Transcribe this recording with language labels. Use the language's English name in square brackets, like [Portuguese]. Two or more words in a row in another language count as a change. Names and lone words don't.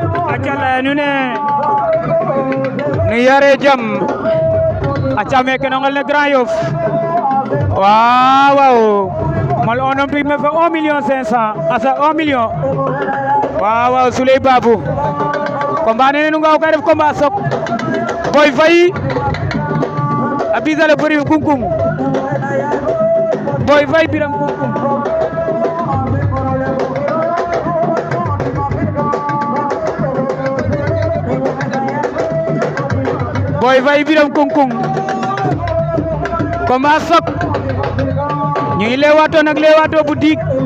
[Wolof] aca leyanu ne nu yare jam aca meke no ngel ne Grand Yoff waaw mal olympique me fe 1,500,000 asa 1 million waaw Souley Babou combat nene nu ngaw ka def combat sok Boy Faye a bisale Biram Kungkung Boy Faye Biram Kungkung Boy Faye Biram Kungkung combat sok ñu ngi leewaatoo nag leewaatoo bu diig